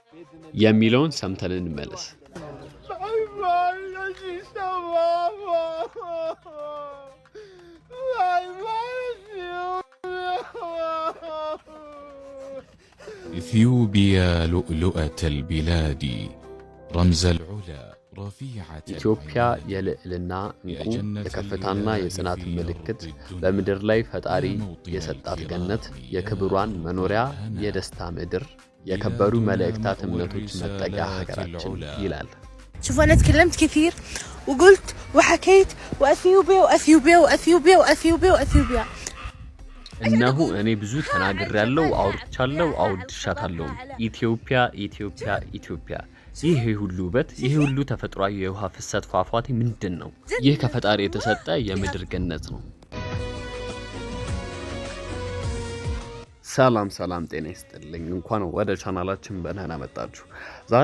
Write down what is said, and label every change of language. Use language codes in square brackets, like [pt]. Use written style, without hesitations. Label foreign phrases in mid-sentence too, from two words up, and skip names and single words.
[am] የሚለውን ሰምተን እንመለስ። [ar] إثيوبيا لؤلؤة البلاد رمز العلا رفيعة [am] ኢትዮጵያ የልዕልና እንቁ የከፍታና የጽናት ምልክት በምድር ላይ ፈጣሪ የሰጣት ገነት የክብሯን መኖሪያ የደስታ ምድር የከበሩ መልእክታት እምነቶች መጠጊያ ሀገራችን ይላል። [ar] شوف أنا تكلمت كثير وقلت وحكيت وأثيوبيا وأثيوبيا وأثيوبيا وأثيوبيا وأثيوبيا [am] እነሆ እኔ ብዙ ተናግሬያለሁ፣ አውርቻለሁ፣ አውድሻታለሁ። ኢትዮጵያ ኢትዮጵያ ኢትዮጵያ። ይሄ ሁሉ ውበት፣ ይሄ ሁሉ ተፈጥሯዊ የውሃ ፍሰት ፏፏቴ ምንድነው? ይህ ከፈጣሪ የተሰጠ የምድር ገነት ነው። ሰላም ሰላም፣ ጤና ይስጥልኝ። እንኳን ወደ ቻናላችን በደህና መጣችሁ። ዛሬ